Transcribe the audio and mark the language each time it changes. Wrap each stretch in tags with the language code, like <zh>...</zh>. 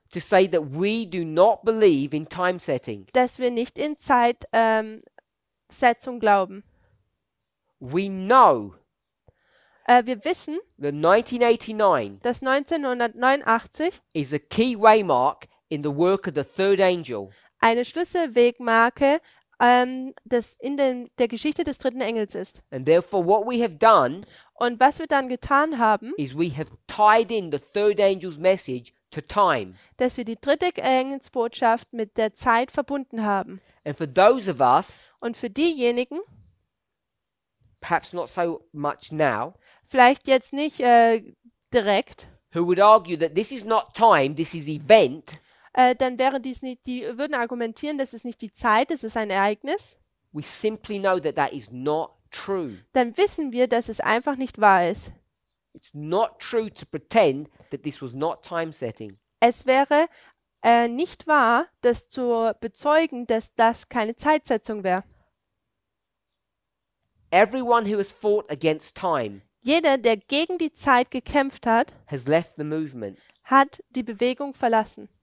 <en>to say that we do not believe in time setting.</en> <de>dass wir nicht in Zeitsetzung glauben.</de> <en>We know</en> <de>Wir wissen,</de> <en>that 1989</en> <de>dass 1989</de> <en>is a key waymark in the work of the third angel.</en> <de>eine Schlüsselwegmarke der Geschichte des dritten Engels ist.</de> <en>And therefore, what we have done</en> <de>Und was wir dann getan haben,</de> <en>is we have tied in the third angel's message to time.</en> <de>dass wir die dritte Engelsbotschaft mit der Zeit verbunden haben.</de> <en>And for those of us,</en> <de>Und für diejenigen,</de> <en>perhaps not so much now,</en> <de>vielleicht jetzt nicht direkt,</de> <en>who would argue that this is not time, this is event,</en> <de>dann wäre dies nicht, die würden argumentieren, das ist nicht die Zeit, es ist ein Ereignis.</de> <en>we simply know that that is not true.</en> <de>Dann wissen wir, dass es einfach nicht wahr ist.</de> <en>It's not true to pretend that this was not time setting.</en> <de>Es wäre nicht wahr, das zu bezeugen, dass das keine Zeitsetzung wäre.</de> <en>Everyone who has fought against time</en> <de>Jeder, der gegen die Zeit gekämpft hat,</de> <en>has left the movement.</en> <de>hat die Bewegung verlassen.</de>